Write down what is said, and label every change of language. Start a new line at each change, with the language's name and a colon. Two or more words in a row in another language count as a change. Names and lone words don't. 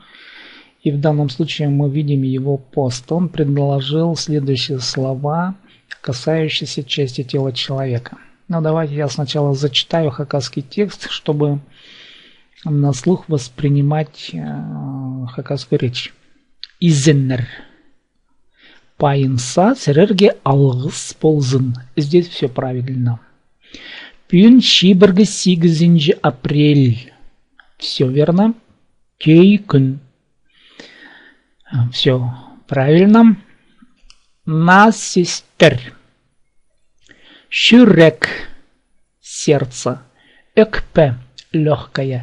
Russian: И в данном случае мы видим его пост. Он предложил следующие слова, касающиеся части тела человека. Но давайте я сначала зачитаю хакасский текст, чтобы на слух воспринимать хакасскую речь.
Khakas: Изеннер. Пайынса сірерге алғыс болзын.
Russian: Здесь все правильно.
Khakas: Пюн шибіргі 8 апрель.
Russian: Все верно.
Khakas: Кей күн.
Russian: Все правильно.
Khakas: Насестер. Шүрек.
Russian: Сердце. Экпе. Легкое.